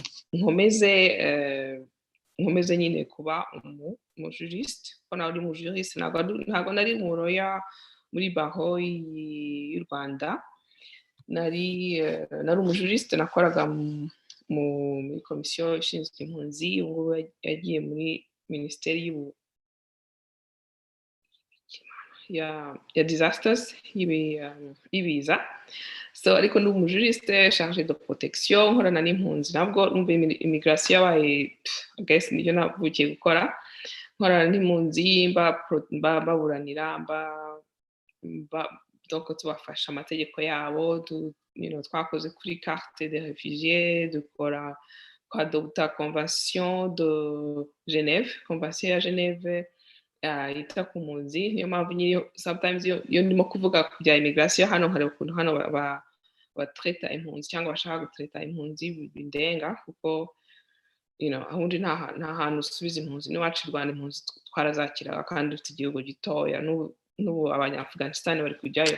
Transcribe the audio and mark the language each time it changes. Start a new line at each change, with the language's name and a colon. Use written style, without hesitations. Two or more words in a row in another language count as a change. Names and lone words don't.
Kinyarwanda: nkomeze nyine kuba umujuriste, ko nawe uri umujuriste, ntabwo nari mu lawyer muri baho y'u Rwanda, nari umujuriste, nakoraga muri komisiyo ishinzwe impunzi, ubu yagiye muri minisiteri ya disasters y'ibiza. So ariko ndi umujuriste
French: chargé de protection,
Kinyarwanda: nkorana n'impunzi, nabwo numva immigration yabaye guess niyo navukiye gukora, nkorana n'impunzi baburanira donc tubafasha amategeko yabo, twakoze kuri
French: carte des réfugiés,
Kinyarwanda: dukora adopta
French: convention de Genève,
Kinyarwanda: convention ya Genève yita ku mpunzi. Niyo mpamvu nyine sometimes iyo ndimo kuvuga bya immigration hano hari ukuntu hano batreta impunzi cyangwa bashaka gutreta impunzi bindenga, kuko ahundi nta hantu usubiza impunzi. N'iwacu i Rwanda impunzi twarazakiraga kandi dufite igihugu gitoya, n'ubu abanya-Afghanistan bari kujyayo.